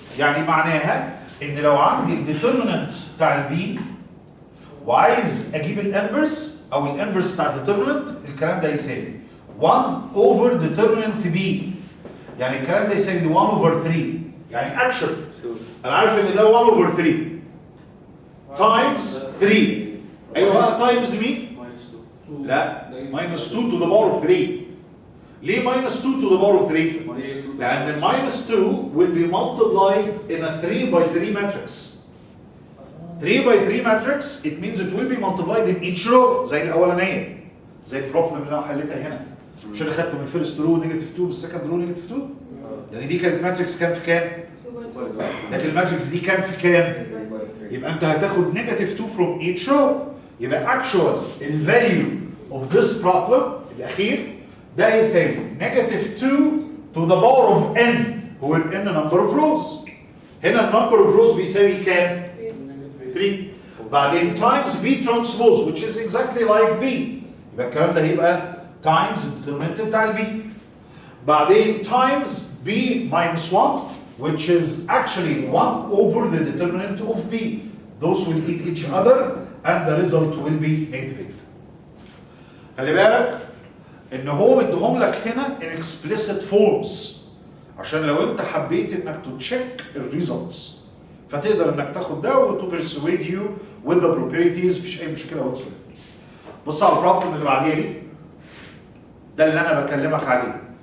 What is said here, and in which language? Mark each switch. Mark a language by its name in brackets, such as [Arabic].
[Arabic] يعني معناها ان لو عندي الديترمينانتس بتاع البي وعايز اجيب الانفرس او الانفرس بتاع الديترمينانت الكلام ده يساوي 1 اوفر ديترمينانت بي. يعني الكلام ده يساوي 1 اوفر 3. يعني اكشن انا عارف ان ده 1 اوفر 3 تايمز 3 ايوه بقى تايمز مين؟ لا [English] minus 2 to the power of 3 [Arabic] ليه [English] minus 2 to the power of 3؟ [Arabic] لأن [English] minus 2 will be multiplied in a 3 by 3 matrix. 3 by 3 matrix it means it will be multiplied in each row [Arabic] زي الأولانية. زي البروبلم اللي أنا حليتها هنا. مش أنا خدت من الفيرست رو نيجاتيف 2 بالسكند رو نيجاتيف 2؟ يعني دي كانت ماتريكس كام في كام؟ لكن الماتريكس دي كام في كام؟ يبقى أنت هتاخد نيجاتيف 2 [English] from each row. يبقى actual الفاليو of this problem [Arabic] الأخير ده يساوي [English] negative 2 to the power of n هو ال n number of rows. هنا number of rows [Arabic] بيساوي كام؟ [English] 3. [Arabic] بعدين [English] times b transpose which is exactly like b. [Arabic] يبقى الكلام ده هيبقى times الديترمنت بتاع ال b. بعدين [English] times b minus 1 which is actually 1 over the determinant of b. Those will eat each other and the result will be negative 8. [Arabic] خلي بالك ان هو مديهم لك هنا [English] in explicit forms [Arabic] عشان لو انت حبيت انك تتشيك الريزلتس فتقدر انك تاخد ده وتو [English] persuade you with the properties [Arabic] مفيش اي مشكله [English] whatsoever. [Arabic] بص على البروبلم اللي بعديها دي. ده اللي انا بكلمك عليه.